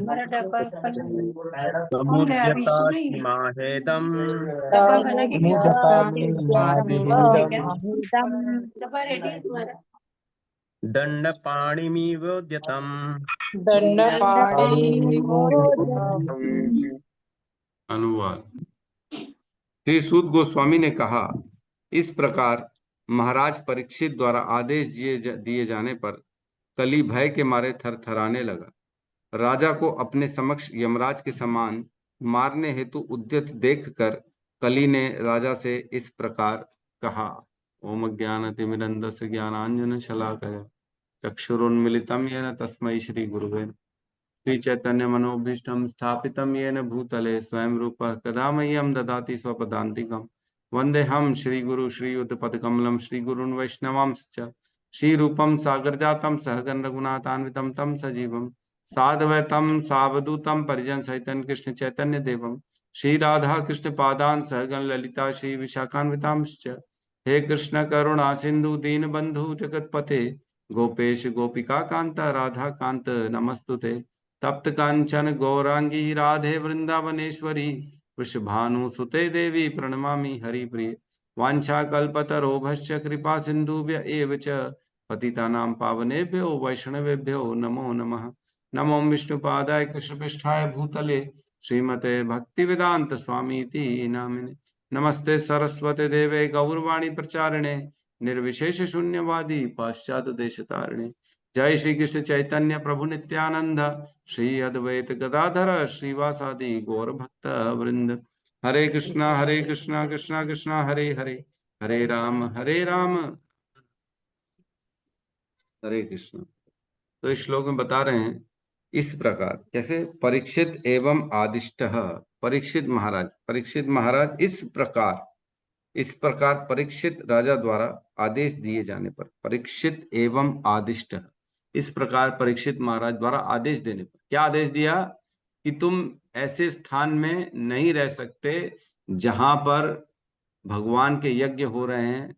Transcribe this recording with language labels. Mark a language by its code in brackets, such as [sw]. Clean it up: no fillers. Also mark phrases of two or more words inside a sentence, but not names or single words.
[sa] समुद्यतात्माहेदम् दण्डपाणिमिवोद्यतम्। दण्डपाणिनिवोद्यतम्। [hi] अनुवाद। श्री सूत गोस्वामी ने कहा, इस प्रकार महाराज परीक्षित द्वारा आदेश दिए जाने पर कली भय के मारे थरथराने लगा। राजा को अपने समक्ष यमराज के समान मारने हेतु उद्यत देखकर कली ने राजा से इस प्रकार कहा। [sa] ओम ज्ञानतिमिरन्धस्य ज्ञानांजन शलाकया चक्षुरुन्मीलितं येन तस्मै श्री गुरुवे श्री चैतन्य मनोभीष्टं स्थापितं येन भूतले स्वयं रूपः कदा मह्यं ददाति स्वपदान्तिकं वन्देऽहं श्रीगुरु श्रीयुतपदकमलं श्रीगुरून् वैष्णवांश्च श्रीरूपं सागरजातं सहगण रघुनाथान्वितं तं सजीवं साद्वैतं सावधूतं परिजन सहितं कृष्ण चैतन्य देवं श्री राधा कृष्ण पादान् सहगण ललिता श्री विशाखान्वितांश्च। हे कृष्ण करुणा सिंधु दीन बंधु जगतपते गोपेश गोपिका कांता राधा कांत नमस्तुते। तप्त कांचन गौरांगी राधे वृंदावनेश्वरी वृषभानुसुते देवी प्रणमामि हरिप्रिये। वाञ्छाकल्पतरोभश्च कृपा सिन्धुभ्य एव च पतितानां पावनेभ्यो वैष्णवेभ्यो नमो नमः। नमो विष्णुपादाय कृष्णपृष्ठाय भूतले श्रीमते भक्तिवेदांत स्वामीति नामिने। नमस्ते सरस्वते देवे गौरवाणी प्रचारिणे निर्विशेष शून्यवादी पाश्चात्य देशतारिणे। जय श्री कृष्ण चैतन्य प्रभु नित्यानंद श्री अद्वैत गदाधर श्रीवासादि गौर भक्त वृंद। हरे कृष्णा कृष्णा कृष्णा हरे हरे, हरे राम हरे कृष्ण। [hi] तो इस श्लोक में बता रहे हैं इस प्रकार कैसे [sa] परीक्षित एवं आदिष्टः। [hi] परीक्षित महाराज इस प्रकार परीक्षित राजा द्वारा आदेश दिए जाने पर, [sa] परीक्षित एवं आदिष्ट, [hi] इस प्रकार परीक्षित महाराज द्वारा आदेश देने पर क्या आदेश दिया कि तुम ऐसे स्थान में नहीं रह सकते जहां पर भगवान के यज्ञ हो रहे हैं।